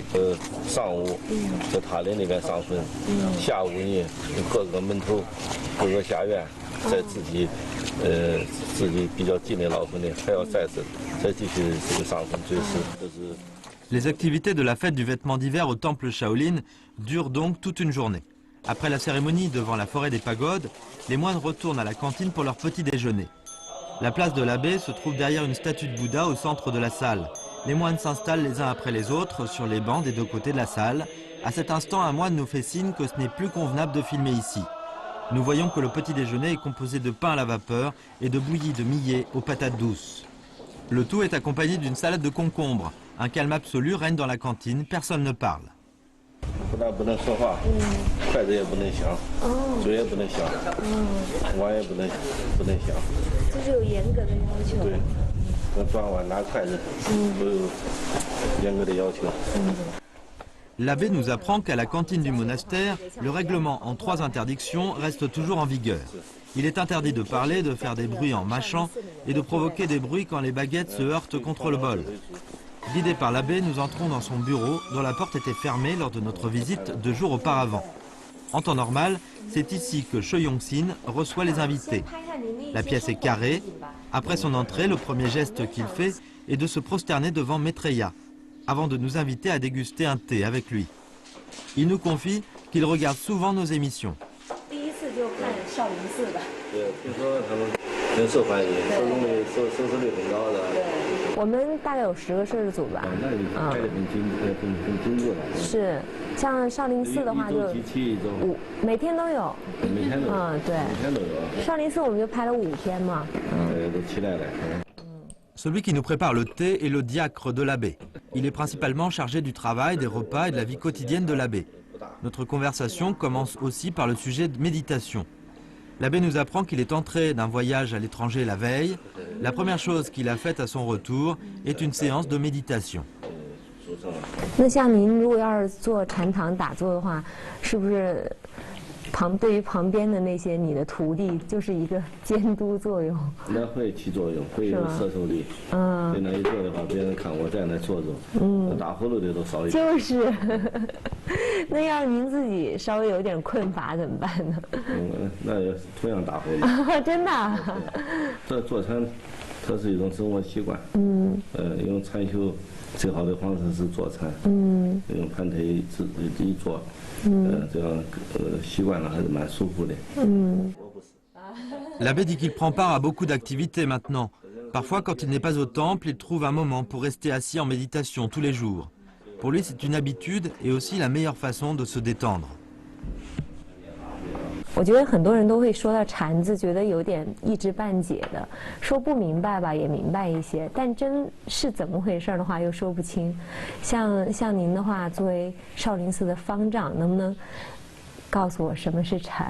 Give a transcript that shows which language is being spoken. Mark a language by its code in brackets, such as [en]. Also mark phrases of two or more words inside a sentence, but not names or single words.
[zh] 上午在塔林那边上坟，下午呢各个门头、各个下院，在自己比较近的老坟呢，还要再继续这个上坟追思。这是。 [fr] Les activités de la fête du vêtement d'hiver au temple Shaolin durent donc toute une journée. Après la cérémonie devant la forêt des pagodes, les moines retournent à la cantine pour leur petit déjeuner. La place de l'abbé se trouve derrière une statue de Bouddha au centre de la salle. Les moines s'installent les uns après les autres sur les bancs des deux côtés de la salle. À cet instant, un moine nous fait signe que ce n'est plus convenable de filmer ici. Nous voyons que le petit déjeuner est composé de pain à la vapeur et de bouillie de millet aux patates douces. Le tout est accompagné d'une salade de concombre. Un calme absolu règne dans la cantine, personne ne parle. [zh] 不但不能说话，筷子也不能响，嘴也不能响，碗也不能响。这是有严格的要求。对，跟端碗拿筷子都有严格的要求。 [fr] L'abbé nous apprend qu'à la cantine du monastère, le règlement en 3 interdictions reste toujours en vigueur. Il est interdit de parler, de faire des bruits en mâchant et de provoquer des bruits quand les baguettes se heurtent contre le bol. Guidés par l'abbé, nous entrons dans son bureau dont la porte était fermée lors de notre visite 2 jours auparavant. En temps normal, c'est ici que Choi-Yong-sin reçoit les invités. La pièce est carrée. Après son entrée, le premier geste qu'il fait est de se prosterner devant Maitreya, avant de nous inviter à déguster un thé avec lui. Il nous confie qu'il regarde souvent nos émissions. [zh] 我们大概有10个摄制组吧。那你拍的很精致了。是，像少林寺的话就每天都有。每天都有。对。每天都有。少林寺我们就拍了5天嘛。都期待了。 [fr] Celui qui nous prépare le thé est le diacre de l'abbé. Il est principalement chargé du travail, des repas et de la vie quotidienne de l'abbé. Notre conversation commence aussi par le sujet de méditation. L'abbé nous apprend qu'il est entré d'un voyage à l'étranger la veille. La première chose qu'il a faite à son retour est une séance de méditation. [zh] 那像您如果要是做禅堂打坐的话，是不是对于旁边的那些你的徒弟就是一个监督作用？那会起作用，会有摄受力。在那一坐的话，别人看我在那坐着，打呼噜的都少一点。就是，那要是您自己稍微有点困乏怎么办呢？那也同样打呼噜。真的。这坐禅，它是一种生活习惯。用禅修最好的方式是坐禅。用盘腿一坐。这样习惯了还是蛮舒服的。 [fr] L'abbé dit qu'il prend part à beaucoup d'activités maintenant. Parfois, quand il n'est pas au temple, il trouve un moment pour rester assis en méditation tous les jours. Pour lui, c'est une habitude et aussi la meilleure façon de se détendre. [zh] 我觉得很多人都会说到禅字，觉得有点一知半解的，说不明白吧，也明白一些，但真是怎么回事的话又说不清。像您的话，作为少林寺的方丈，能不能告诉我什么是禅？